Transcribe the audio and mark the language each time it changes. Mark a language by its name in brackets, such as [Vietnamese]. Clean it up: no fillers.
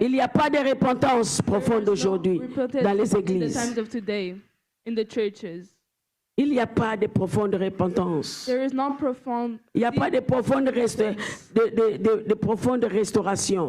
[French] il n'y a pas de repentance profonde aujourd'hui dans les [English] in the [French] églises. [English] times of today, in the churches, [French] Il n'y a pas de profonde repentance. [English] there is not profound. [French] Il n'y a pas de profonde, de profonde restauration.